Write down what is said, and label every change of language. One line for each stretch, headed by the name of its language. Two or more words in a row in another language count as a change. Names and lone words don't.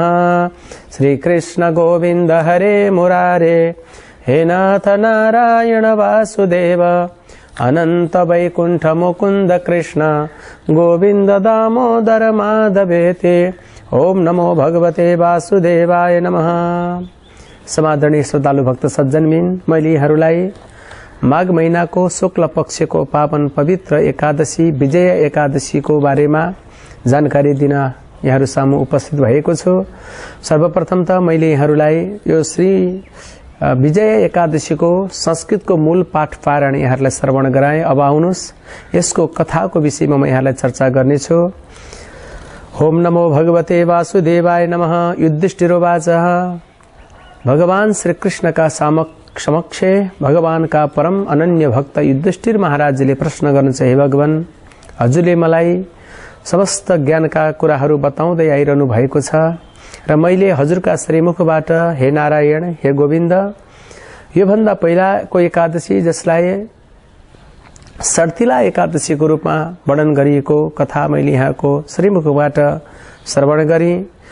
Sanskrit: श्री कृष्ण गोविंद हरे मुरारे हे नाथ नारायण वासुदेव अनंत वैकुंठ मुकुंद कृष्ण गोविंद दामोदर माधवेते ओम नमो भगवते वासुदेवाय नमः।
Nepali: समादरणीय श्रद्धालु भक्त सज्जनबिन मैले यहाँहरूलाई माघ महिनाको शुक्ल पक्षको पावन पवित्र एकादशी विजय एकादशीको बारेमा जानकारी दिन यहाँहरू सामु उपस्थित भएको छु। सर्वप्रथम त मैले यहाँहरूलाई यो श्री विजय एकादशीको संस्कृतको मूल पाठ पारायण यहाँहरूलाई श्रवण गराए। अब आउनुहोस् यसको कथाको विषयमा म यहाँलाई चर्चा गर्नेछु।
Sanskrit: ओम नमो भगवते वासुदेवाय नमः।
Nepali: युधिष्ठिरोवाच भगवान श्री कृष्ण का समक्ष भगवान का परम अनन्य भक्त युधिष्ठिर महाराजले प्रश्न गर्नुहुन्छ, हे भगवान, हजुरले मलाई समस्त ज्ञानका कुराहरू बताउँदै आइरहनु भएको छ र मैले हजुरका श्रीमुखबाट हे नारायण, हे गोविन्द, यो भन्दा पहिलाको एकादशी जसलाई सर्तिला एकादशीको रूपमा वर्णन गरिएको कथा मैले यहाँको श्रीमुखबाट श्रवण गरी